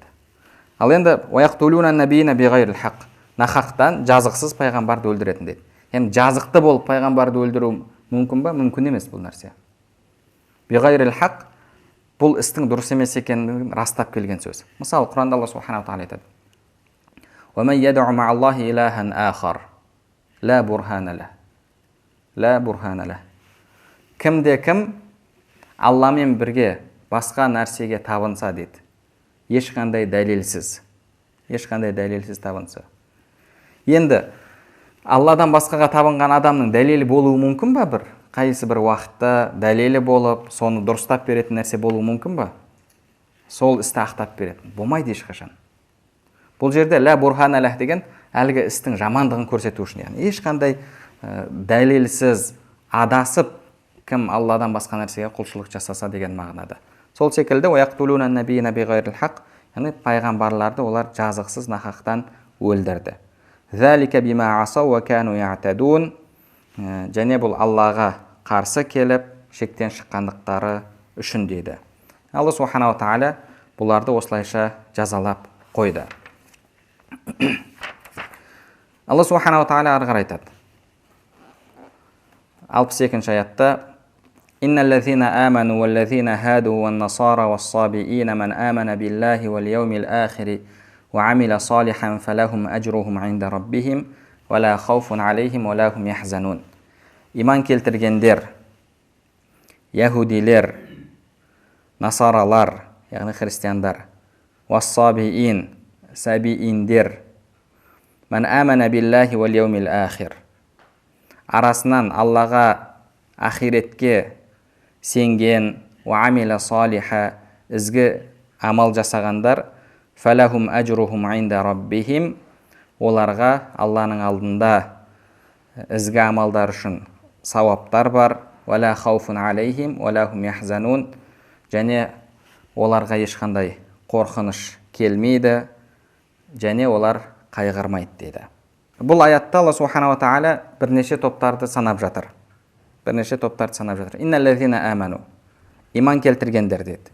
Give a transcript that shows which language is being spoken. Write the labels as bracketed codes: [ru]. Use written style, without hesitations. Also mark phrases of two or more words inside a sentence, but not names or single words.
[kk] Ал енді [ar] ويقتلون النبيين بغير الحق, [kk] нахақтан жазықсыз пайғамбарды өлдіретін дейді. Енді жазықты болып пайғамбарды өлдіру мүмкін ба? Мүмкін емес бұл нәрсе. [ar] بغير الحق [kk] бұл істің дұрыс емес екендігін растап келген сөз. Мысалы, Құранда [ar] الله سبحانه وتعالى [kk] айтады: [ar] وَمَنْ يَدْعُ مَعَ اللَّهِ إِلَٰهًا آخَرَ لَا بُرْهَانَ لَهُ. [kk] Кімде-кім Алламен бірге басқа нәрсеге табынса дейді, ешқандай дәлелсіз табынса. Енді Алладан басқаға табынған адамның дәлелі болуы мүмкін ба? Бір қайсы бір уақытта дәлелі болып, соны дұрыстап беретін нәрсе болуы мүмкін ба? Сол істі ақтап беретін болмайды ешқашан. Бұл жерде [ar] لا برهان له [kk] деген әлгі істің жамандығын көрсету үшін, яғни ешқандай дәлелсіз адасып кім Алладан басқа нәрсеге құлшылық жасаса деген мағынада. Сол секілді [ar] ويقتلون النبيين بغير الحق, [kk] яғни пайғамбарларды олар жазықсыз нахақтан өлдірді. [ar] ذلك بما عصوا وكانوا يعتدون, [kk] және бұл Аллаға қарсы келіп шектен шыққандықтары үшін дейді. [ar] الله سبحانه وتعالى [kk] бұларды осылайша жазалап қойды. [ar] الله سبحانه وتعالى [kk] ары қарай айтады. [ar] 62-ші аятта: إن الذين آمنوا والذين هادوا والنصارى والصابئين من آمن بالله واليوم الآخر وعمل صالحا فلهم أجرهم عند ربهم ولا خوف عليهم ولا هم يحزنون. [kk] Иман келтіргендер, яһудилер, насаралар, яғни христиандар, вас-сабиин, сабииндер, [ar] من آمن بالله واليوم ахир, [kk] арасынан Аллаға, ахиретке сенген, [ar] وعمل صالحا, [kk] ізгі амал жасағандар, [ar] فلهم أجرهم عند ربهم, [kk] оларға Алланың алдында ізгі амалдар үшін сауаптар бар, [ar] ولا خوف عليهم ولا هم يحزنون, [kk] және оларға ешқандай қорқыныш келмейді, және олар қайғырмайды дейді. Бұл аятта [ar] الله سبحانه وتعالى [kk] бірнеше топтарды санап жатыр. [ar] إن الذين آمنوا, [kk] иман келтіргендер дейді.